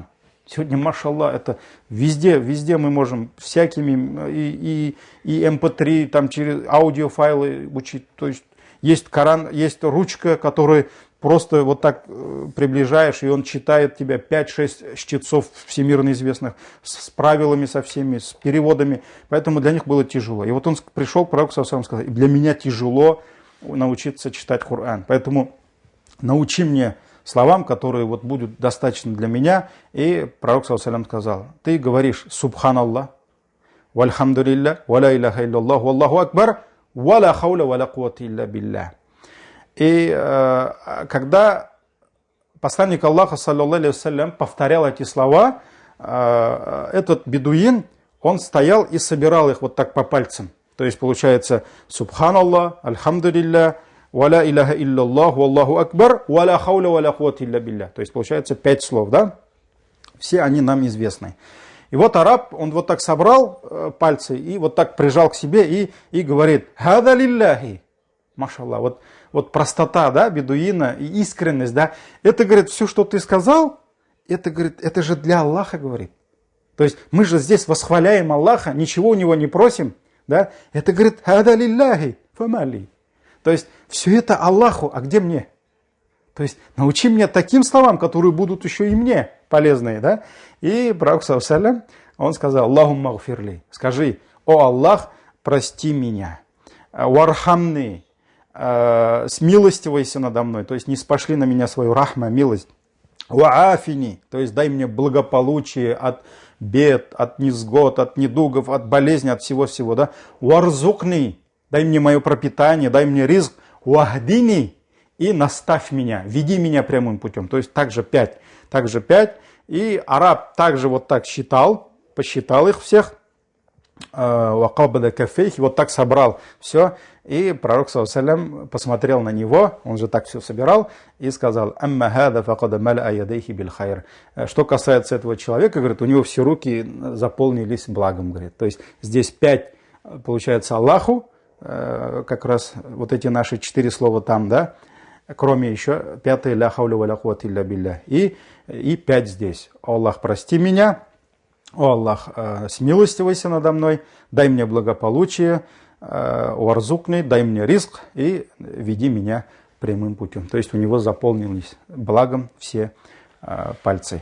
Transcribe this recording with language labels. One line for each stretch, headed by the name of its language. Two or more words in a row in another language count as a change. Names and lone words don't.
Russian: Сегодня, машаллах, это везде мы можем всякими и MP3, там через аудиофайлы учить. То есть Коран, есть ручка, которую просто вот так приближаешь, и он читает тебя 5-6 чтецов всемирно известных, с правилами со всеми, с переводами. Поэтому для них было тяжело. И вот он пришел к пророку
Arabic: صلى الله عليه وسلم
Russian: и сказал: для меня тяжело научиться читать Коран. Поэтому научи мне словам, которые вот будут достаточно для меня. И пророк
Arabic: صلى الله عليه وسلم
Russian: сказал: ты говоришь
Arabic: سبحان الله، والحمد لله، ولا إله إلا الله، والله أكبر، ولا حول ولا قوة إلا بالله.
Russian: И когда посланник Аллаха,
Arabic: صلى الله عليه وسلم,
Russian: повторял эти слова, этот бедуин, он стоял и собирал их вот так по пальцам. То есть получается
Arabic: سبحان الله، الحمد لله، ولا إله إلا الله، والله أكبر، ولا حول ولا قوة إلا بالله.
Russian: То есть получается 5 слов, да? Все они нам известны. И вот араб, он вот так собрал пальцы и вот так прижал к себе и говорит:
Arabic: هذا لله.
Russian: Машаллах, вот простота, да, бедуина и искренность, да. Это, говорит, все, что ты сказал, это, говорит, это же для Аллаха, говорит. То есть мы же здесь восхваляем Аллаха, ничего у него не просим, да. Это, говорит,
Arabic: هذا لله، فما لي.
Russian: То есть все это Аллаху, а где мне? То есть научи меня таким словам, которые будут еще и мне полезные, да? И пророк
Arabic: صلى الله عليه وسلم,
Russian: он сказал:
Arabic: اللهم اغفر لي.
Russian: Скажи: о Аллах, прости меня. Вархамни, смилостивайся надо мной. То есть не спошли на меня свою рахма, милость. Ваафини, то есть дай мне благополучие от бед, от незгод, от недугов, от болезней, от всего-всего, да? Варзукни, дай мне мое пропитание, дай мне ризк. Вахдини, и наставь меня, веди меня прямым путем. То есть также 5. И араб также вот так считал, посчитал их всех.
Arabic: وقبض كفيه,
Russian: вот так собрал все. И пророк
Arabic: صلى الله عليه وسلم
Russian: посмотрел на него, он же так все собирал, и сказал:
Arabic: أما هذا فقد ملأ يديه بالخير.
Russian: Что касается этого человека, говорит, у него все руки заполнились благом, говорит. То есть здесь 5 получается Аллаху, как раз вот эти наши 4 слова там, да, кроме еще 5
Arabic: لا حول ولا قوة إلا بالله.
Russian: И 5 здесь. О Аллах, прости меня. О Аллах, смилостивайся надо мной. Дай мне благополучие. Варзукни, дай мне ризк. И веди меня прямым путем. То есть у него заполнились благом все пальцы.